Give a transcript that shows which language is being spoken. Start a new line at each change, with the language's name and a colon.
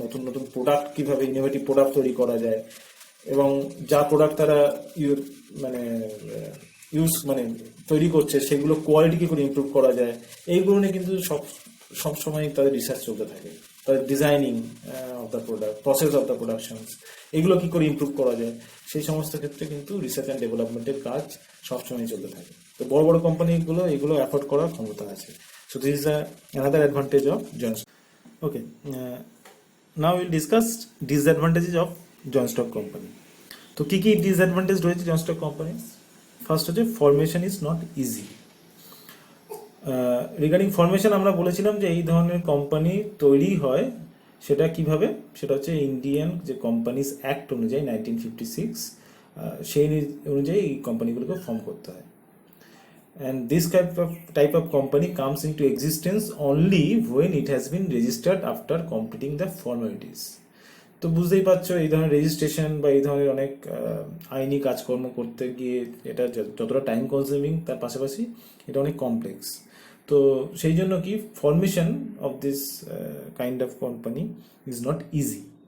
Bangla: নতুন নতুন প্রোডাক্ট কিভাবে, ইনোভেটিভ প্রোডাক্ট তৈরি করা যায়, এবং যা প্রোডাক্ট তারা মানে তৈরি করছে, সেগুলো কোয়ালিটি কি করে ইমপ্রুভ করা যায়, এইগুলো নিয়ে কিন্তু সবসময় তাদের রিসার্চ চলতে থাকে। তাদের designing of the product, process of the productions, এগুলো কি করে ইমপ্রুভ করা যায়, সেই সমস্ত ক্ষেত্রে কিন্তু রিসার্চ অ্যান্ড ডেভেলপমেন্টের কাজ সবসময় চলতে থাকে। তো বড় বড় কোম্পানিগুলো এগুলো অ্যাফোর্ড করার ক্ষমতা আছে।
English: So this is another advantage of joint stock. Okay, now we'll discuss disadvantages of joint stock company.
Bangla: তো কি কি ডিসঅ্যাডভান্টেজ রয়েছে জয়েন্ট স্টক কোম্পানিজ? ফার্স্ট হচ্ছে formation is not easy. Regarding formation আমরা বলেছিলাম যে এই ধরনের কোম্পানি তৈরি হয় সেটা কিভাবে, সেটা হচ্ছে ইন্ডিয়ান যে কোম্পানিজ অ্যাক্ট অনুযায়ী 1956, সেই অনুযায়ী এই কোম্পানিগুলোকে ফর্ম করতে হয়।
English: And this type of company comes into existence only when it has been registered after completing the formalities.
Bangla: তো বুঝতেই পারছো, এই ধরনের রেজিস্ট্রেশন বা এই ধরনের অনেক আইনি কাজকর্ম করতে গিয়ে এটা যতটা টাইম কনজিউমিং, তার পাশাপাশি এটা অনেক কমপ্লেক্স।
English: তো সেই জন্য কি formation of this kind of company is not easy.